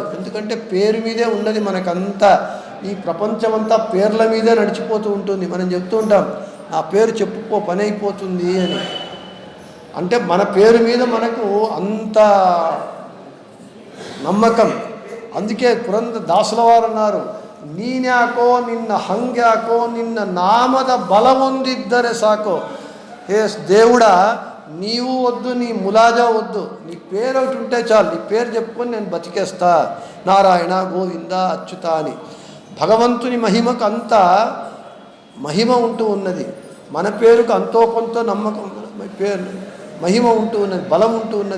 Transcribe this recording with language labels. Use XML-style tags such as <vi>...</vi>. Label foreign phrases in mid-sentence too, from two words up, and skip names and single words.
<te>ఎందుకంటే పేరు మీదే ఉన్నది మనకంతా, ఈ ప్రపంచమంతా పేర్ల మీదే నడిచిపోతూ ఉంటుంది. మనం చెప్తూ ఉంటాం, నా పేరు చెప్పుకో పని అయిపోతుంది అని. అంటే మన పేరు మీద మనకు అంత నమ్మకం. అందుకే పురందరదాసుల వారు అన్నారు,</te> <kn>ನೀನ್ಯಾಕೋ ನಿನ್ನ ಹಂಗ್ಯಾಕೋ ನಿನ್ನ ನಾಮದ ಬಲವೊಂದಿದ್ದರೆ ಸಾಕೋ.</kn> <te>హే దేవుడా, నీవు వద్దు, నీ ములాజా వద్దు, నీ పేరు ఒకటి ఉంటే చాలు, నీ పేరు చెప్పుకొని నేను బతికేస్తా, నారాయణ గోవింద అచ్యుత అని. భగవంతుని మహిమకు అంత మహిమ ఉంటూ ఉన్నది, మన పేరుకు అంతో కొంత నమ్మకం మహిమ ఉంటూ ఉన్నది, బలం ఉంటూ ఉన్నది.</te>